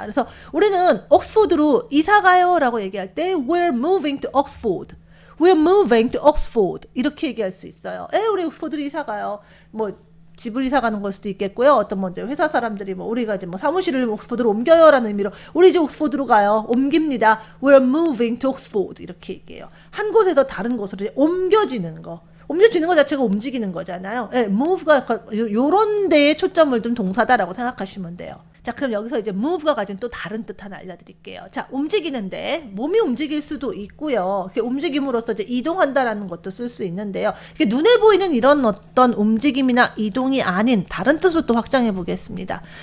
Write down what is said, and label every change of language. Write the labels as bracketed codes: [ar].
[ko] 그래서 우리는 옥스포드로 이사 가요 라고 얘기할 때 [en] We're moving to Oxford. We're moving to Oxford. [ko] 이렇게 얘기할 수 있어요. 우리 옥스포드로 이사 가요. 뭐 집을 이사 가는 걸 수도 있겠고요. 어떤 뭐 이제 회사 사람들이 뭐 우리가 이제 뭐 사무실을 옥스포드로 옮겨요라는 의미로 우리 이제 옥스포드로 가요. 옮깁니다. [en] We're moving to Oxford [ko] 이렇게 얘기해요. 한 곳에서 다른 곳으로 이제 옮겨지는 거. 옮겨지는 것 자체가 움직이는 거잖아요. move가 요런 데에 초점을 둔 동사다라고 생각하시면 돼요. 자, 그럼 여기서 이제 move가 가진 또 다른 뜻 하나 알려드릴게요. 자, 움직이는데 몸이 움직일 수도 있고요. 이렇게 움직임으로써 이제 이동한다라는 것도 쓸 수 있는데요. 이게 눈에 보이는 이런 어떤 움직임이나 이동이 아닌 다른 뜻으로 또 확장해 보겠습니다.